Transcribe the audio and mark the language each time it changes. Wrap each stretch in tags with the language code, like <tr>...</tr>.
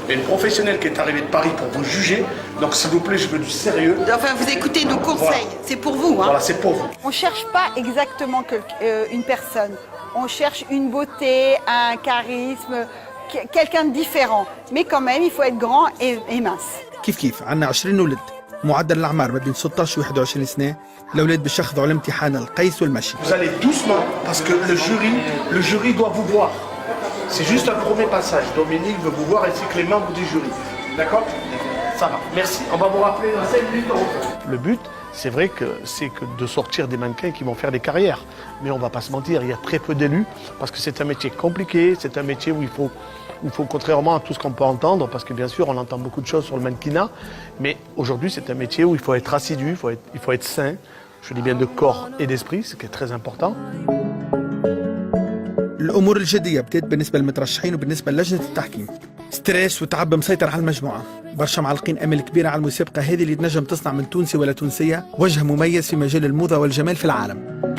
<fr>Et une professionnelle qui est arrivée de Paris pour vous juger. Donc, s'il vous plaît, je veux du sérieux. Enfin, vous écoutez nos conseils. Voilà. C'est pour vous. Hein. Voilà, c'est pour vous. On ne cherche pas exactement une personne. On cherche une beauté, un charisme, quelqu'un de différent. Mais quand même, il faut être grand et mince.</fr> <ar>كيف عندنا 20 ولد، معدل الأعمار ما بين 16 و 21 سنة. الأولاد باش يخضعوا على امتحان القيس والمشي.</ar> <fr>Vous allez doucement parce que le jury doit vous voir. C'est juste un premier passage. Dominique veut vous voir ainsi que les membres du jury. D'accord? Ça va. Merci. On va vous rappeler dans 5 minutes. Le but, c'est vrai que c'est de sortir des mannequins qui vont faire des carrières. Mais on va pas se mentir, il y a très peu d'élus parce que c'est un métier compliqué, c'est un métier où il faut, contrairement à tout ce qu'on peut entendre, parce que bien sûr on entend beaucoup de choses sur le mannequinat, mais aujourd'hui c'est un métier où il faut être assidu, il faut être sain, je dis bien de corps et d'esprit, ce qui est très important.</fr> <ar>الأمور الجدية بدأت بالنسبة للمترشحين وبالنسبة للجنة التحكيم. ستريس وتعب مسيطر على المجموعة. برشا معلقين أمل كبير على المسابقة هذه اللي تنجم تصنع من تونسي ولا تونسية وجه مميز في مجال الموضة والجمال في العالم.</ar>